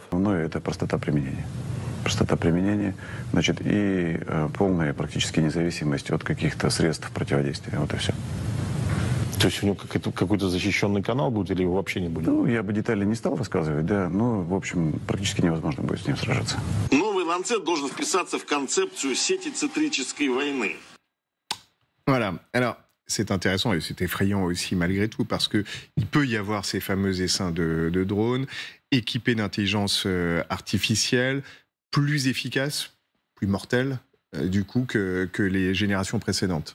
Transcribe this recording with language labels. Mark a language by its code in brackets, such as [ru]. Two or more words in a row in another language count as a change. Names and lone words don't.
[ru] Ну, это простота применения. Простота применения, значит, и полная практически независимость от каких-то средств противодействия. Вот и все. То есть у него какой-то защищенный канал будет или его вообще не будет? Ну, я бы детали не стал рассказывать, да, но, в общем, практически невозможно будет с ним сражаться. Новый ланцет должен вписаться в концепцию сетицитрической войны. [fr] Voilà. Alors, c'est intéressant et c'est effrayant aussi malgré tout parce qu'il peut y avoir ces fameux essaims de drones équipés d'intelligence artificielle, plus efficaces, plus mortels, du coup, que les générations précédentes.